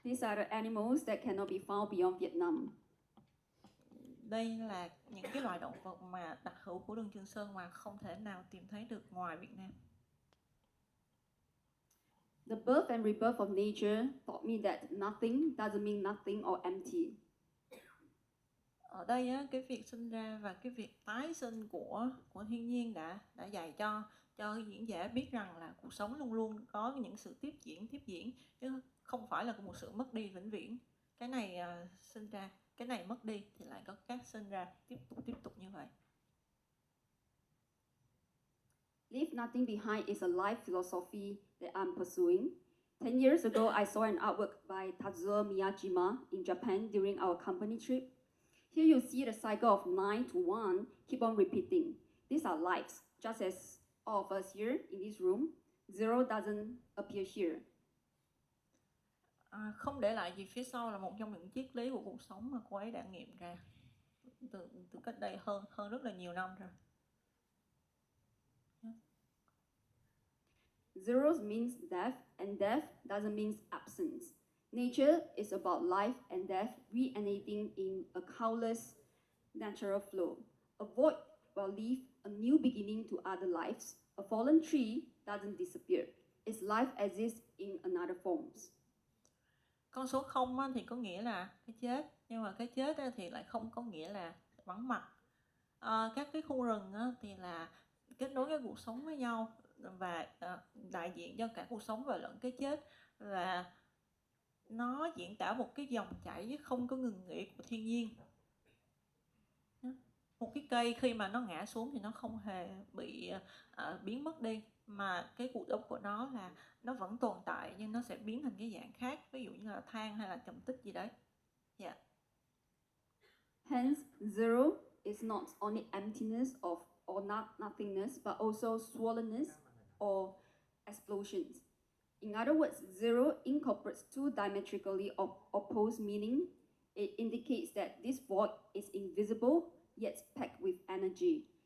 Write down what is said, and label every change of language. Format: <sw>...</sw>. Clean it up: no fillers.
<en>These are the animals that cannot be found beyond Vietnam.</en> <vi>Đây là những cái loài động vật mà đặc hữu của đường Trường Sơn mà không thể nào tìm thấy được ngoài Việt Nam.</vi> <en>The birth and rebirth of nature taught me that nothing doesn't mean nothing or empty.</en> <vi>Ở đây á, cái việc sinh ra và cái việc tái sinh của thiên nhiên đã dạy cho diễn giả biết rằng là cuộc sống luôn luôn có những sự tiếp diễn chứ không phải là một sự mất đi vĩnh viễn. Cái này sinh ra, cái này mất đi thì lại có các sinh ra tiếp tục như vậy.</vi> <en>Leave nothing behind is a life philosophy that I'm pursuing. 10 years ago, I saw an artwork by Tatsuo Miyajima in Japan during our company trip. Here you see the cycle of 9 to 1 keep on repeating. These are lives, just as all of us here in this room. Zero doesn't appear here.</en> <vi>Không để lại gì phía sau là một trong những triết lý của cuộc sống mà cô ấy đã nghiệm ra từ cách đây hơn rất là nhiều năm rồi.</vi> <en>Zero means death, and death doesn't mean absence. Nature is about life and death reanimating in a countless natural flow. A void will leave a new beginning to other lives. A fallen tree doesn't disappear. Its life exists in another forms.</en> <vi>Con số 0 thì có nghĩa là cái chết, nhưng mà cái chết thì lại không có nghĩa là vắng mặt. Các cái khu rừng thì là kết nối cái cuộc sống với nhau và đại diện cho cả cuộc sống và lẫn cái chết, và nó diễn tả một cái dòng chảy không có ngừng nghỉ của thiên nhiên. Một cái cây khi mà nó ngã xuống thì nó không hề bị biến mất đi, mà cái cuộc sống của nó là nó vẫn tồn tại nhưng nó sẽ biến thành cái dạng khác, ví dụ như là than hay là trầm tích gì đấy.</vi> <en>Yeah. Hence, zero is not only emptiness or nothingness, but also swollenness or explosions. In other words, zero incorporates two diametrically opposed meaning. It indicates that this void is invisible, yet packed with energy.</en>